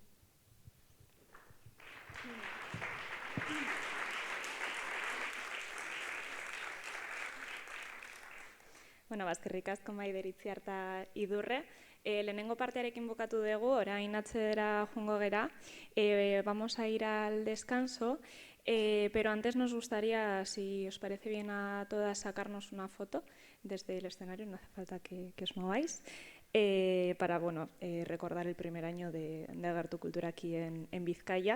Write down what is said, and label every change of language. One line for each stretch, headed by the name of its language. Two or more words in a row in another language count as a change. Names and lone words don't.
Basque: Eskerrik asko Maider, Itziar eta Idurre. Lehenengo partearekin bukatu dugu, orain atzera joango gera.
Spanish: Vamos a ir al descanso, pero antes nos gustaría, si os parece bien a todas, sacarnos una foto desde el escenario, no hace falta que os mováis, para recordar el primer año de Agertu Kultura aquí en Vizcaya.